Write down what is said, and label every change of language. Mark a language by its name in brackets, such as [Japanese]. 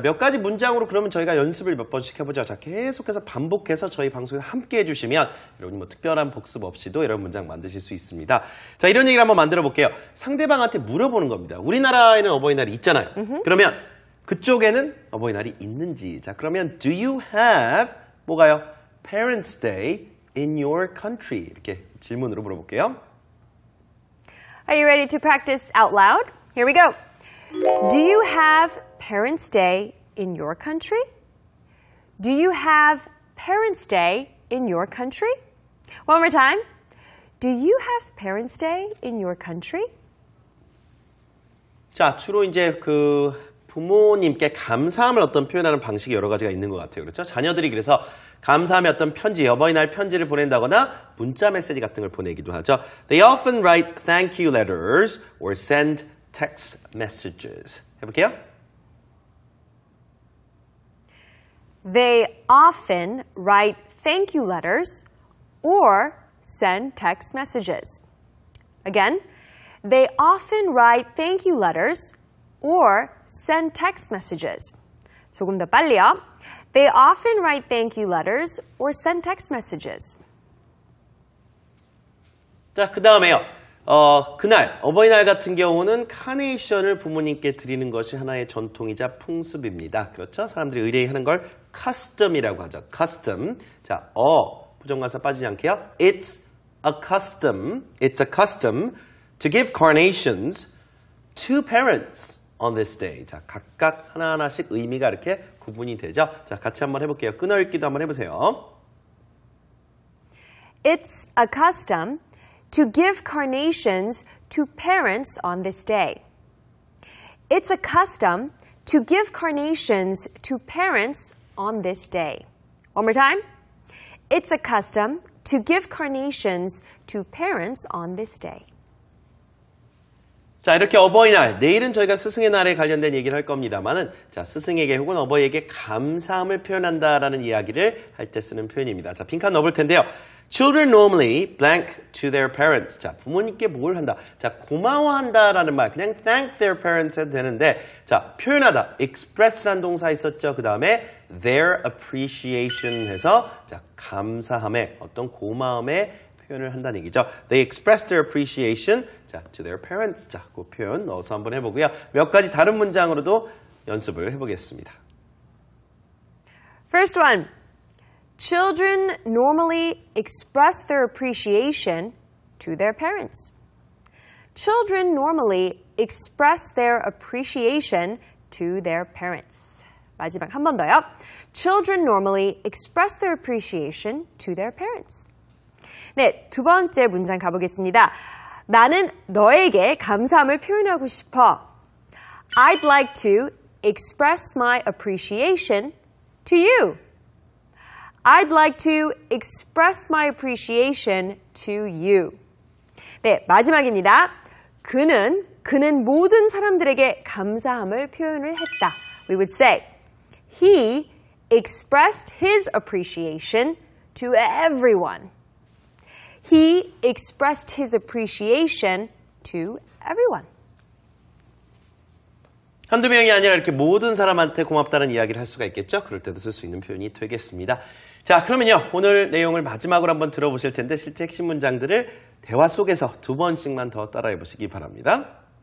[Korean] 몇 가지 문장으로 그러면 저희가 연습을 몇 번씩 해보죠. 자, 계속해서 반복해서 저희 방송에 함께 해주시면 여러분이 뭐 특별한 복습 없이도 이런 문장 만드실 수 있습니다. 자, 이런 얘기를 한번 만들어 볼게요. 상대방한테 물어보는 겁니다. 우리나라에는 어버이날이 있잖아요. 그러면 그쪽에는 어버이날이 있는지. 자, 그러면 [English] do you have [Korean] 뭐가요? [English] Parents' Day in your country. [Korean] 이렇게 질문으로 물어볼게요. [English] Are you ready to practice out loud? Here we go. Do you have Parents' Day in your country? Do you have Parents' Day in your country? One more time. Do you have Parents' Day in your country? [Korean] 자, 주로 이제 부모님께 감사함을 어떤 표현하는 방식이 여러 가지가 있는 것 같아요. 그렇죠? 자녀들이 그래서 감사함의 어떤 편지, 어버이날 편지를 보낸다거나 문자 메시지 같은 걸 보내기도 하죠. [English] They often write thank you letters or send text messages. [Korean] 해볼게요. [English] They often write thank you letters or send text messages. Again, they often write thank you letters or send text messages. [Korean] 조금 더 빨리요. [English] They often write thank you letters or send text messages. [Korean] 자, 그 다음에요. 그날 어버이날 같은 경우는 카네이션을 부모님께 드리는 것이 하나의 전통이자 풍습입니다. 그렇죠? 사람들이 의뢰하는 걸 custom이라고 하죠. [English] custom. [Korean] 자, 부정관사 빠지지 않게요. [English] It's a custom to give carnations to parents on this day. [Korean] 자, 각각 하나하나씩 의미가 이렇게 구분이 되죠. 자, 같이 한번 해볼게요. 끊어읽기도 한번 해보세요. [English] It's a custom to give carnations to parents on this day. It's a custom to give carnations to parents on this day. One more time. It's a custom to give carnations to parents on this day. [Korean] 자, 이렇게 어버이날, 내일은 저희가 스승의 날에 관련된 얘기를 할 겁니다만은, 자, 스승에게 혹은 어버이에게 감사함을 표현한다라는 이야기를 할 때 쓰는 표현입니다. 자, 빈칸 넣어볼 텐데요. [English] Children normally blank to their parents. [Korean] 자, 부모님께 뭘 한다? 자, 고마워한다라는 말, 그냥 [English] thank their parents [Korean] 해도 되는데, 자, 표현하다, express라는 동사 있었죠. 그 다음에 [English] their appreciation [Korean] 해서, 자, 감사함의 어떤 고마움의 표현을 한다는 얘기죠. [English] They express their appreciation 자, to their parents. [Korean] 자, 그 표현 넣어서 한번 해보고요. 몇 가지 다른 문장으로도 연습을 해보겠습니다. [English] First one. Children normally express their appreciation to their parents. Children normally express their appreciation to their parents. [Korean] 마지막 한 번 더요. [English] Children normally express their appreciation to their parents. [Korean] 네, 두 번째 문장 가보겠습니다. 나는 너에게 감사함을 표현하고 싶어. [English] I'd like to express my appreciation to you. I'd like to express my appreciation to you. [Korean] 네, 마지막입니다. 그는 모든 사람들에게 감사함을 표현을 했다. [English] We would say, he expressed his appreciation to everyone. He expressed his appreciation to everyone. [Korean] 한두 명이 아니라 이렇게 모든 사람한테 고맙다는 이야기를 할 수가 있겠죠? 그럴 때도 쓸 수 있는 표현이 되겠습니다. 자, 그러면요. 오늘 내용을 마지막으로 한번 들어보실 텐데 실제 핵심 문장들을 대화 속에서 2번씩만 더 따라해 보시기 바랍니다.